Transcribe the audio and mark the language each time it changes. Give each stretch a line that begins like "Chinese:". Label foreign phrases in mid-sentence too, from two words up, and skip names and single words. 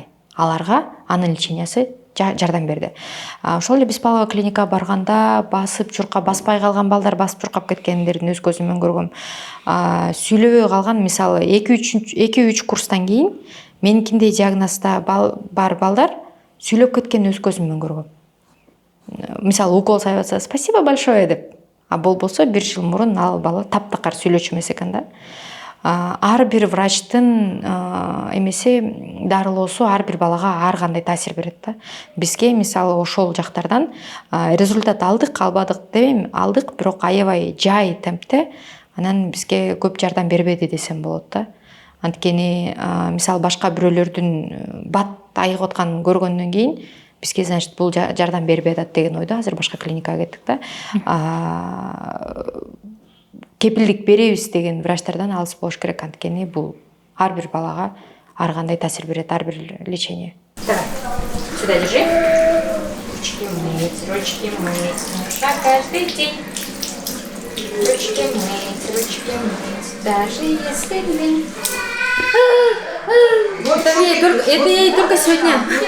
Kyrgyz: Аларга анын лечениясы жардам берди. Ошол эле Беспалова клиникага барганда басып чуркап, баспай калган балдар басып чуркап кеткендерин өз көзүм менен көргөм. Сүйлөбөй калган, мисалы 2-3 курстан кийин меникиндей диагнозда бар балдар сүйлөп кеткенин өз көзүм менен көргөм. мисалы укол салып атса
Russian: спасибо большое
Kyrgyz: деп, а болбосо 1 жыл мурун ал бала таптакыр сүйлөчү эмес экен да. Ар бир врачтын эмеси дарылоосу ар бир балага ар кандай таасир берет да. Бизге мисалы ошол жактардан результат алдык, албадык дебейм, алдык, бирок аябай жай темпте анан бизге көп жардам бербеди десем болот да. Анткени мисалы башка бирөөлөрдүн бат айыгып атканын көргөндөн кийин бизге, значит, бул жардам бербей атат деген ойдо азыр башка клиникага кеттик да. Кепилдик беребиз деген врачтардан алыс болуш керек, анткени бул ар бир балага ар кандай таасир берет, ар бир лечение.
Russian: Давай, сюда держи. Ручки мыть, нужно каждый день. Ручки мыть, даже если лень. Вот это ей только сегодня.